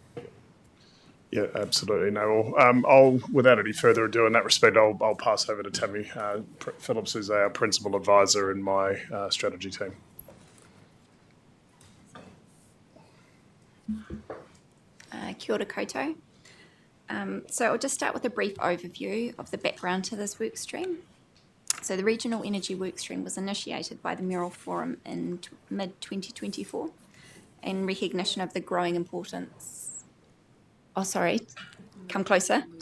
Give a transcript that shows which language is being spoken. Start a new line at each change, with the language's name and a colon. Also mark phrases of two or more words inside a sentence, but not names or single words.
English: Yeah, absolutely. No, I'll without any further ado in that respect, I'll pass over to Tammy Phillips, who's our principal advisor in my strategy team.
Māori: Kia ora koutou.
English: So I'll just start with a brief overview of the background to this work stream. So the Regional Energy Workstream was initiated by the Mural Forum in mid-2024 in recognition of the growing importance... Oh, sorry. Come closer.